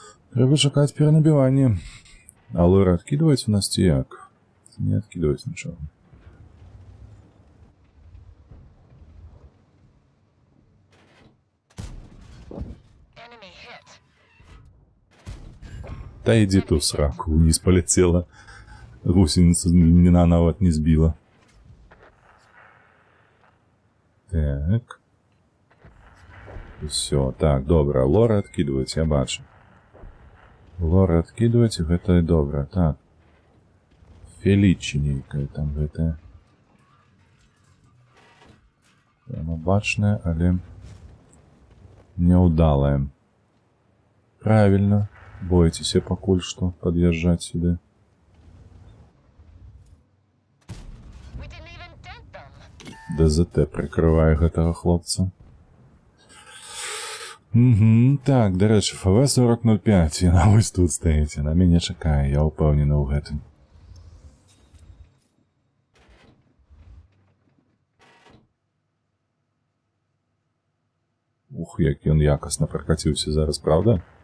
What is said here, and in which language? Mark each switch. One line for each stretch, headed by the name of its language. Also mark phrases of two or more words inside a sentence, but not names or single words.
Belarusian: Трэба чакаць перанабіванне. А лора адкідваюць у нас ці як? Не адкідваюць нічога.
English: Enemy hit.
Belarusian: Та ідзі ту сраку, уніз паляцела. Гусеніца меня нават не збіла. Так. Усё, так, добра. Лора адкідваюць, я бачу. Лора адкідваюць, гэта і добра. Так. Фелічі нейкая там гэтая. Яно бачнае, але няўдалае. Правільна. Бойцеся пакуль што пад'язджаць сюды.
English: We didn't even dent them.
Belarusian: ДЗТ прикрывае гэтага хлопца. Так, дарэчы, ФВ-4005, яна вось тут стаіць, яна мяне чакае, я ўпэўнены ў гэтым. Ух, як ён якасна пракаціўся зараз, правда?